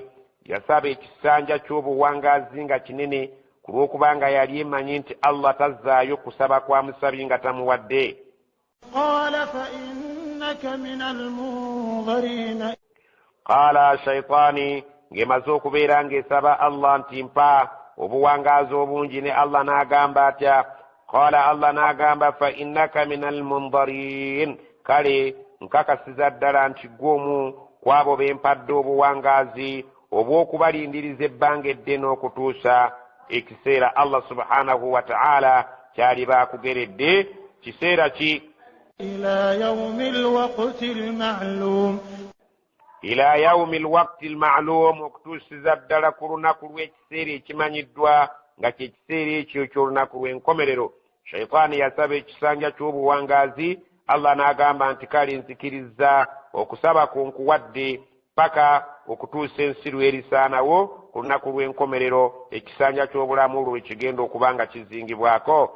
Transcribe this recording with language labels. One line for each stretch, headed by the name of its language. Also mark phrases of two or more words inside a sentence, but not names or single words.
Ganda: Yasaba ekisanja ky'obuwangazi nga kinene ku lw'okubanga yali emanyi nti Allah tazzaayo kusaba kwa musabi nga tamuwadde.
Arabic: قال فإنك من المنظرين قال شيطاني
Ganda: ngemaze okubeera ng'esaba Allah nti mpa obuwangazi obungi ne Allah n'agamba atya.
Arabic: قال الله
Ganda: n'agamba
Arabic: فإنك من المنظرين,
Ganda: kale nkakasiza ddala nti gw'omu kwabo bempadde obuwangazi obw'okubalindiriza ebbanga eddene okutuusa ekiseera
Arabic: الله سبحانه وتعالى
Ganda: kyali baakugeredde. Kiseera ki?
Arabic: إلى يوم الوقت المعلوم إلى يوم الوقت المعلوم,
Ganda: okutuusiza ddala ku lunaku lw'ekiseera ekimanyiddwa nga kye kiseera ekyo ky'olunaku lw'enkomerero. Shayitaani yasaba ekisanja ky'obuwangazi, Allah n'agamba nti kale nzikiriza okusaba ku nkuwadde paka okutuusa ensi lw'erisaanawo ku lunaku lw'enkomerero ekisanja ky'obulamu lwe kigenda okuba nga kizingibwako.